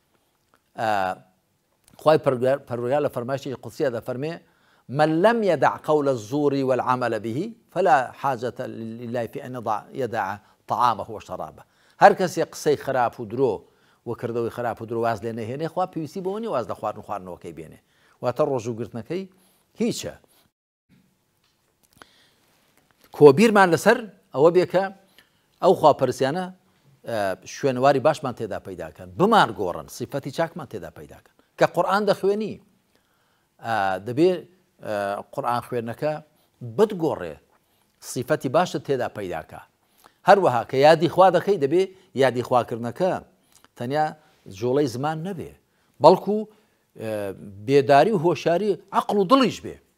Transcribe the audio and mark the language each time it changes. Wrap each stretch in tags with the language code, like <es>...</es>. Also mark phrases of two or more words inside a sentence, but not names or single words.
<ckb>خوای پەروەردگار لە فەرمایشی قودسیە دەفەرمێ</ckb> <ar>من لم يدع قول الزور والعمل به فلا حاجة لله في أن يدع طعامه وشرابه</ar> <ckb>هەر کەسێ قسەی خراپ و درۆ و کردەوەی خراپ و درۆ واز لێ نەهێنێ خوا پێویستی بەوە نیە واز لە خواردن و خواردنەوەکەی بێنێ واتە ڕۆژوگرتنەکەی هیچە کۆبیرمان لەسەر ئەوە بێ کە ئەو خواپەرسیانە شوێنەواری باشمان تێدا پەیداکەن بمان گۆڕن سیفەتی چاکمان تێدا پەیداکەن کە قورئان دەخوێنی دەبێت قورئان خوێندنەکە بتگۆڕێ سیفەتی باشت تێدا پەیداکە هەروەها کە یادی خوا دەکەی دەبێ یادی خواکردنەکە تەنیا جۆڵەی زمان نەبێ بەڵکو بێداری و هۆشیاری عەقڵ و دڵیش بێ</ckb>